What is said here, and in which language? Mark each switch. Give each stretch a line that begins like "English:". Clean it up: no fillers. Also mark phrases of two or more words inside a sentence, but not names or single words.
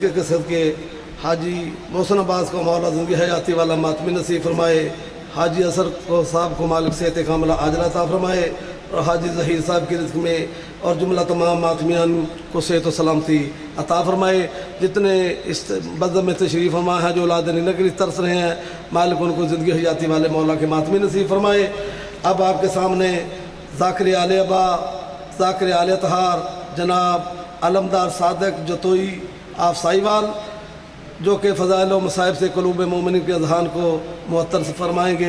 Urdu: کے صدقے حاجی محسن عباس کو مولا زندگی حیاتی والا ماتمی نصیب فرمائے، حاجی اثر کو صاحب کو مالک صحت کاملہ عاجلہ عطا فرمائے، اور حاجی ظہیر صاحب کی رزق میں اور جملہ تمام ماتمیان کو صحت و سلامتی عطا فرمائے. جتنے اس بزم میں تشریف فرما ہیں، جو اولاد نگری ترس رہے ہیں، مالک ان کو زندگی حیاتی والے مولا کے ماتمی نصیب فرمائے. اب آپ کے سامنے ذاکر آل عبا، ذاکر آل طہار جناب علمدار صادق جتوئی آپ ساہیوال، جو کہ فضائل و مصائب سے قلوب مومنین کے اذہان کو معطر سے فرمائیں گے.